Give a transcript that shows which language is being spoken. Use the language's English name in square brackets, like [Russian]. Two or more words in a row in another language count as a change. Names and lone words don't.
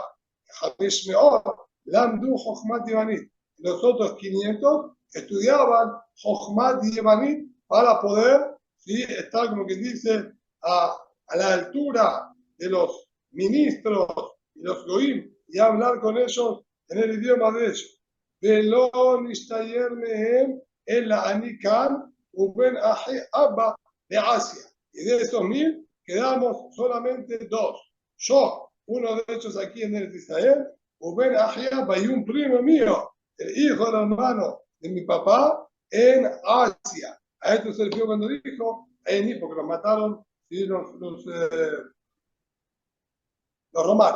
[Hebrew] חמש מאות למדו חכמת יוונית. [Spanish] Los otros 500 estudiaban [Hebrew] חכמת יוונית [Spanish] para poder, ¿sí?, estar, como que dice, a la altura de los ministros y los goim y hablar con ellos en el idioma de ellos. [Hebrew] ולא נשתייר מהם אלא אני כאן ובין אחי אבא באסיה. [Spanish] Y de esos 1000 quedamos solamente 2. Yo, uno de ellos aquí en el Israel, [Hebrew] ובן אחי אבא, [Spanish] y un primo mío, el hijo del hermano de mi papá, en Asia. A esto se refirió cuando dijo, porque los mataron los romanos.